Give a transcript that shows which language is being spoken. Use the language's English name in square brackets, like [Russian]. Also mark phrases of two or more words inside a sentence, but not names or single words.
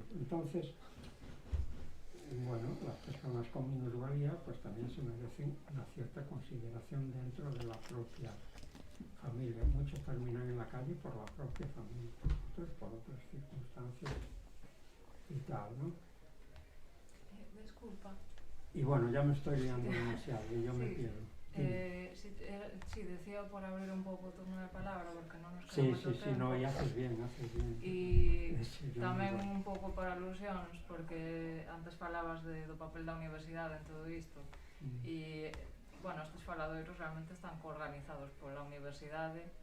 [Spanish] Entonces, bueno, las personas con minusvalía pues también se merecen una cierta consideración dentro de la propia familia. Muchos terminan en la calle por la propia familia, otros por otras circunstancias y tal, ¿no? Disculpa. Y bueno, ya me estoy liando demasiado y yo me pierdo. Sí, decía por [Galician] abrir un pouco o turno de palabra, porque non nos [Spanish] Sí, [Galician] queda moito [Spanish] sí, [Galician] tempo. [Spanish] no, e haces bien. [Galician] E [Spanish] Sí, [Galician] tamén [Spanish] no. [Galician] un pouco para alusións, porque antes falabas do papel da universidade en todo isto, e, bueno, estes faladoiros realmente están coorganizados pola universidade.